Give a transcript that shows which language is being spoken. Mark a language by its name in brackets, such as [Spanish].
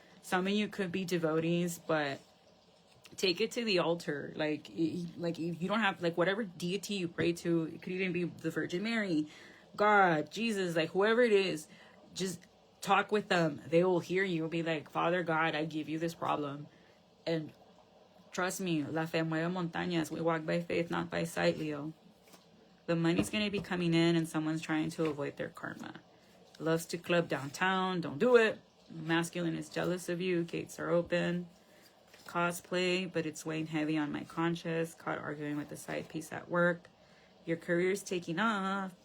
[English] Some of you could be devotees, but take it to the altar. Like if you don't have, like, whatever deity you pray to, it could even be the Virgin Mary, God, Jesus, like, whoever it is, just talk with them. They will hear you. Be like, Father God, I give you this problem. And trust me, [Spanish] la fe mueve montañas. [English] We walk by faith, not by sight, Leo. The money's going to be coming in and someone's trying to avoid their karma. Loves to club downtown. Don't do it. Masculine is jealous of you. Gates are open. Cosplay, but it's weighing heavy on my conscience. Caught arguing with the side piece at work. Your career's taking off.